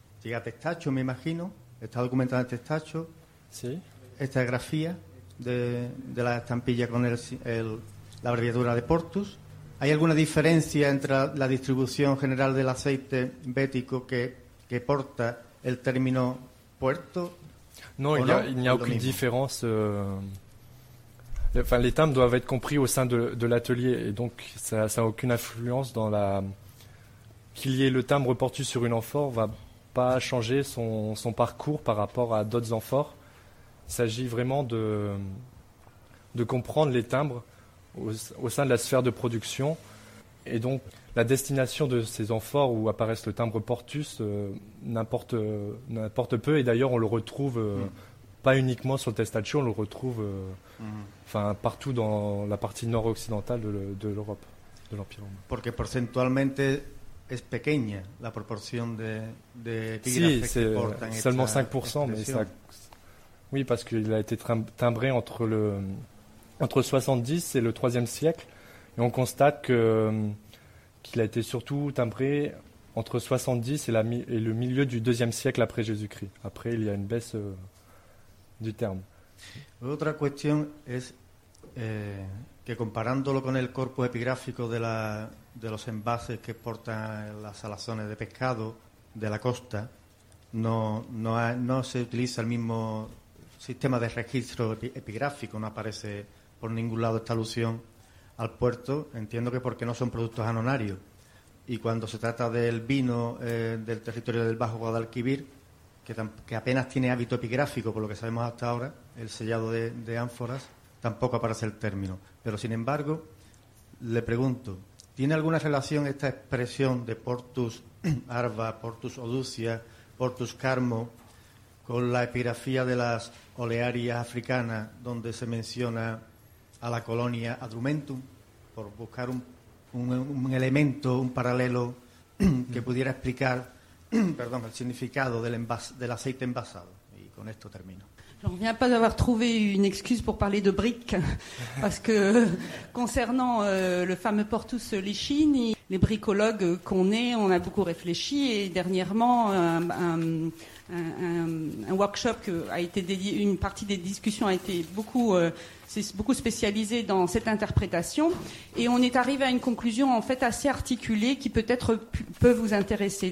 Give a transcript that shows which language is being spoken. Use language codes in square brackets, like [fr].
[es] Llega testacho, me imagino. Está documentado el testacho. Sí. Esta grafía de la estampilla con la abreviatura de Portus. ¿Hay alguna diferencia entre la distribución general del aceite bético que porta el término puerto? [fr] No, il n'y a aucune différence. enfin, les timbres doivent être compris au sein de l'atelier, et donc ça n'a aucune influence dans la... Qu'il y ait le timbre portu sur une amphore ne va pas changer son parcours par rapport à d'autres amphores. Il s'agit vraiment de comprendre les timbres au sein de la sphère de production, et donc la destination de ces amphores où apparaît le timbre portus n'importe peu, et d'ailleurs on le retrouve pas uniquement sur le testaccio, on le retrouve partout dans la partie nord-occidentale de l'Europe, de l'Empire romain. [es] Porque porcentualmente es pequeña la proporción de tigres. [fr] Si, c'est seulement 5%, mais ça, oui, parce qu'il a été timbré entre 70 et le 3e siècle, et on constate qu'il a été surtout timbré entre 70 et le milieu du 2e siècle après Jésus-Christ. Après, il y a une baisse du terme. [es] L'autre question est que, comparándolo con el corpus epigráfico de los envases que portan las alazones de pescado de la costa, no se utiliza el mismo sistema de registro epigráfico, no aparece por ningún lado esta alusión al puerto. Entiendo que porque no son productos anonarios. Y cuando se trata del vino del territorio del Bajo Guadalquivir, que apenas tiene hábito epigráfico, por lo que sabemos hasta ahora, el sellado de ánforas, tampoco aparece el término. Pero, sin embargo, le pregunto, ¿tiene alguna relación esta expresión de portus arva, portus oducia, portus carmo, con la epigrafía de las olearias africanas, donde se menciona a la colonia Adrumentum, por buscar un elemento, un paralelo que pudiera explicar el significado del aceite envasado? Y con esto termino. [fr] Je ne reviens pas d'avoir trouvé une excuse pour parler de briques, parce que concernant le fameux Portus Lichini, les bricologues qu'on est, on a beaucoup réfléchi, et dernièrement, un workshop qui a été dédié, une partie des discussions a été beaucoup spécialisée dans cette interprétation, et on est arrivé à une conclusion en fait assez articulée qui peut-être peut vous intéresser.